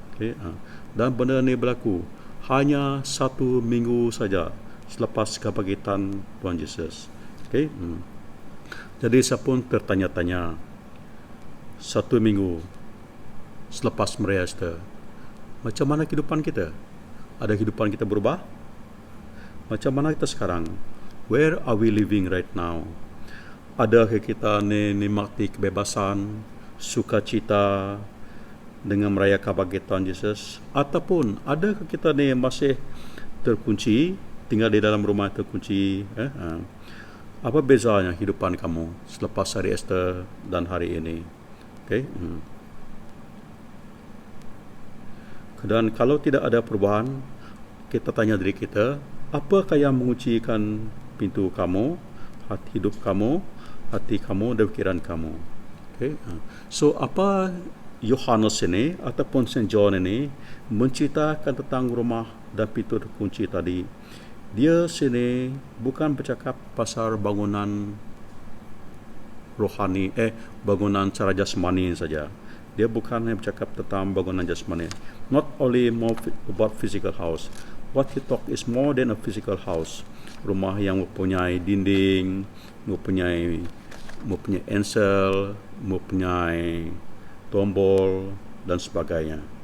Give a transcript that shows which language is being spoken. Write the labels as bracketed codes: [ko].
[ms] Okay? Dan benda ini berlaku hanya 1 minggu saja selepas kebangkitan Tuhan Yesus. Okay? Jadi saya pun tertanya-tanya, 1 minggu selepas Maria Esther, macam mana kehidupan kita? Ada kehidupan kita berubah? Macam mana kita sekarang? [en] Where are we living right now? [ms] Adakah kita nikmati kebebasan, sukacita dengan merayakan kebangkitan Yesus? Ataupun adakah kita masih terkunci, tinggal di dalam rumah terkunci? Apa bezanya kehidupan kamu selepas hari Esther dan hari ini? Okay? Dan kalau tidak ada perubahan, kita tanya diri kita, apakah yang menguncikan pintu kamu, hidup kamu, hati kamu dan pikiran kamu? Okay? So, apa Yohanes ini ataupun Saint John ini menceritakan tentang rumah dan pintu terkunci tadi? Dia sini bukan bercakap pasal bangunan rohani, bangunan secara jasmani saja. Dia bukan hanya bercakap tentang bangunan jasmani. [en] Not only more about physical house. What he talk is more than a physical house. [ms] Rumah yang mempunyai dinding, mempunyai encel, mempunyai tombol dan sebagainya.